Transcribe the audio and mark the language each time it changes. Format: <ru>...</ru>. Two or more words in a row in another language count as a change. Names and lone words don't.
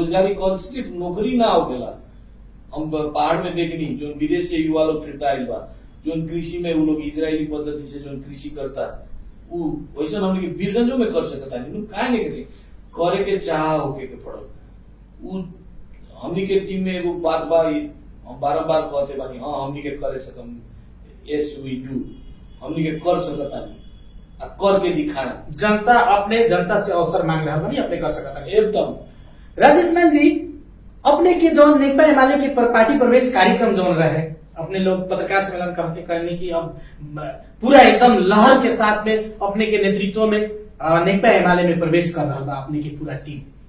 <bho>रोजगारी कौन सिर्फ नौकरी ना होकेला। हम पहाड़ में देखनी जो विदेश से युवा लोग फिरता आइल बा, जो कृषि में वो लोग इजरायली पद्धति से जो कृषि करता वो वैसा हमने के वीरगंजों में कर सकता नहीं। काहे नहीं करते? करे के चाह होके के पड़ल। वो हमनी के टीम में एगो बात बा, हम बारंबार कहते बानी, हाँ हमनी के करे सकम,</bho> <en>yes we do,</en> <bho>हमनी के कर सकता नहीं, कर के दिखाना। जनता अपने जनता से अवसर मांग रहा बनी, अपने कर सकता नहीं एकदम। राजेश मान जी, अपने के जो नेकपा एमाले के पार्टी प्रवेश कार्यक्रम जो रहे, अपने लोग पत्रकार सम्मेलन कह के कहने की अब पूरा एकदम लहर के साथ में अपने के नेतृत्व में नेकपा एमाले में प्रवेश कर रहा बा अपने की पूरा टीम।</bho>